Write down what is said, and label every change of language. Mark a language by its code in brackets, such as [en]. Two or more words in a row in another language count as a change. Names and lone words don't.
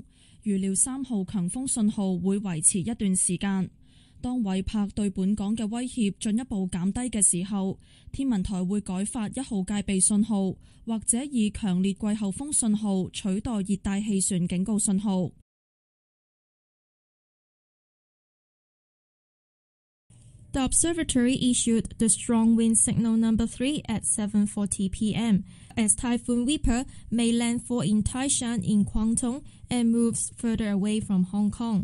[yue] 預料3號強風信號會維持一段時間。當韋柏對本港嘅威脅進一步減低嘅時候，天文台會改發1號戒備信號，或者以強烈季候風信號取代熱帶氣旋警告信號。 [en] The observatory issued the strong wind signal number 3 at 7:40 p.m. as Typhoon Whipper made landfall in Taishan in Guangdong and moves further away from Hong Kong.